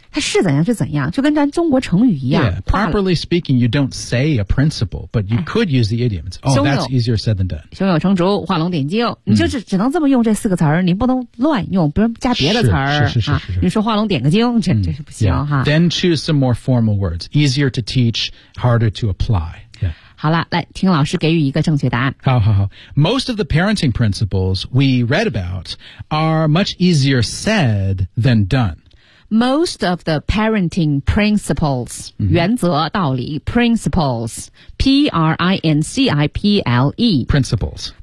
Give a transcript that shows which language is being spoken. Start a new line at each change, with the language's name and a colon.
Chinese: 它是怎样是怎样，就跟咱中国成语一样。
English: Yeah, properly speaking, you don't say a principle, but you could use the idiom. It's, oh, that's easier said than done.
Chinese: 胸有成竹，画龙点睛。你就只能这么用这四个词儿，你不能乱用，不能加别的词儿。是你说画龙点个睛，这是不行哈。
English: Then choose some more formal words. Easier to teach, harder to apply. Yeah.
Chinese: 好了，来听老师给予一个正确答案。好好好。
English: Most of the parenting principles we read about are much easier said than done. Most of the parenting principles,、mm-hmm.
Chinese: 原则道理 principles, P-R-I-N-C-I-P-L-E.
English: Principles.